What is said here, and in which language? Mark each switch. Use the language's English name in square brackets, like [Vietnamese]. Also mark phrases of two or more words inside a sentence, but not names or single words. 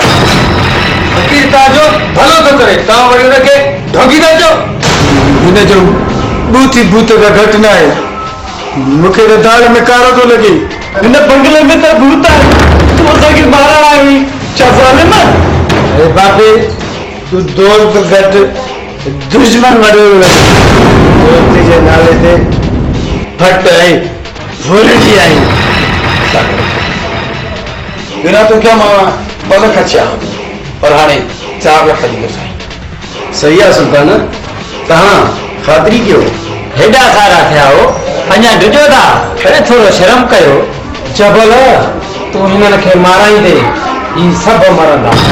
[Sindhi] फ़क़ीर तव्हांजो भलो थो करे, तव्हां वरी हुनखे ढोगी था चओ। हिनजो बूथी भूत का घटि न आहे, मूंखे त दाल में कारो थो लॻे। हिन बंगले में त भूत आहे, तूं असांखे मारण आई हुई, छा ज़ालिम? अरे बापे, तू दोस्त घटि दुश्मन वॾो दोस्ती जे नाले ते फट आई फुरजी आई। बिना तो क्या मां 2 लख अचिया, पर हाणे 4 लख ॾींदो साईं। सही आहे सुल्तान, तव्हां ख़ातिरी कयो। हेॾा सारा थिया हो, अञा ॾिजो था, अरे थोरो शर्म कयो। जबल तूं हिननि खे माराईंदे ही सभु मरंदा।